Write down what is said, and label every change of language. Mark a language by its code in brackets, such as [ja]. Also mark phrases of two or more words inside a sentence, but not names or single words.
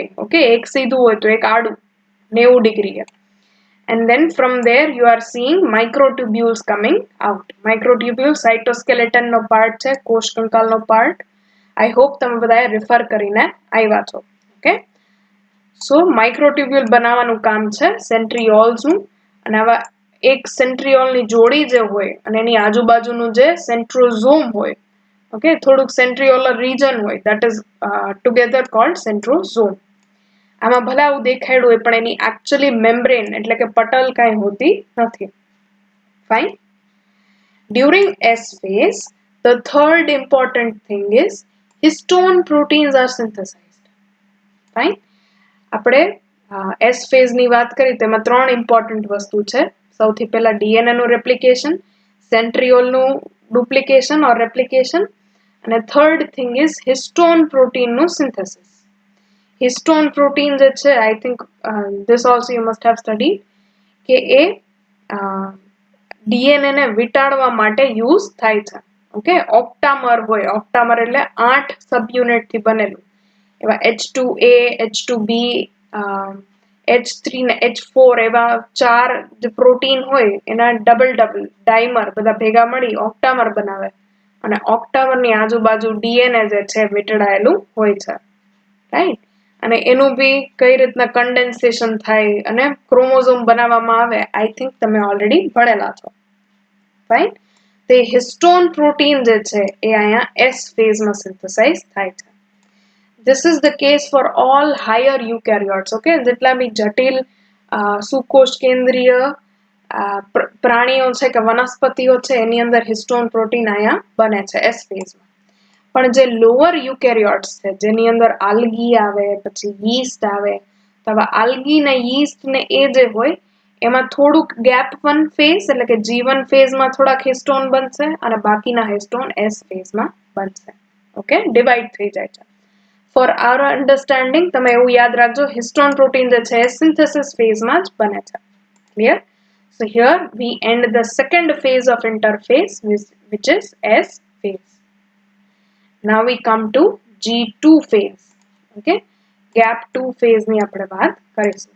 [gu] Okay, એક સીધું હોય તો એક આડું 90 degree. [en] And then from there you are seeing microtubules coming out. Microtubules cytoskeleton [gu] નો part છે, કોષ કંકાલનો part. [en] I hope [gu] તમે બધાએ refer કરીને આવ્યા છો. [en] Okay, so microtubule [gu] બનાવવાનું કામ છે centrioles નું, અને આવા એક centriole ની જોડી જે હોય અને એની આજુબાજુનું જે centrosome હોય, okay, થોડુંક [en] centriolar region [gu] હોય, [en] that is together called centrosome. [gu] આમાં ભલે આવું દેખાડ્યું હોય પણ એની [en] actually membrane [gu] એટલે કે પટલ કાંઈ હોતી નથી. [en] Fine. During S phase, the third important thing is histone proteins are synthesized. Fine. [gu] આપણે [en] S phase [gu] ની વાત કરી તેમાં ત્રણ important વસ્તુ છે. સૌથી પહેલા DNA નું replication, centriole નું [en] duplication or replication, [gu] અને [en] third thing is histone protein [gu] નું synthesis. [en] Histone protein [gu] જે છે, [en] I think this also you must have studied, [gu] કે એ DNA ને વિટાડવા માટે યુઝ થાય છે. ઓકે, ઓક્ટામર હોય, ઓક્ટામર એટલે 8 સબયુનિટ થી બનેલું. એવા H2A, H2B, H3 ને H4 એવા 4 જે પ્રોટીન હોય એના [en] double dimer [gu] બધા ભેગા મળી ઓક્ટામર બનાવે, અને ઓક્ટામરની આજુબાજુ DNA જે છે વિટડાયેલું હોય છે. રાઈટ, અને એનું બી કઈ રીતના કન્ડેન્સેશન થાય અને ક્રોમોઝોમ બનાવવામાં આવે, [en] I think [gu] તમે ઓલરેડી ભણેલા છો. રાઈટ, તે [en] histone protein [gu] જે છે એ અહીંયા S ફેઝમાં સિન્થેસાઇઝ થાય છે. [en] This is the case for all higher eukaryotes. [gu] Okay, જેટલા બી જટિલ સુકોષ કેન્દ્રીય પ્રાણીઓ છે કે વનસ્પતિઓ છે એની અંદર [en] histone protein [gu] અહીંયા બને છે S ફેઝમાં. પણ જે [en] lower eukaryotes [gu] છે જેની અંદર આલ્ગી આવે, પછી યીસ્ટ આવે, તો હવે આલ્ગી ને યીસ્ટ ને એ જે હોય એમાં થોડુંક [en] gap 1 phase [gu] એટલે કે G1 ફેઝમાં થોડાક હિસ્ટોન બનશે અને બાકીના હિસ્ટોન S ફેઝમાં બનશે. ઓકે, ડિવાઈડ થઈ જાય છે. [en] For our understanding [gu] તમે એવું યાદ રાખજો, [en] histone protein [gu] જે છે એ સિન્થેસિસ ફેઝમાં જ બને છે. ક્લિયર? [en] So here we end the second phase of interphase, which is S phase. Now we come to G2 phase. Okay, gap 2 phase [gu] ની આપણે વાત કરીશું.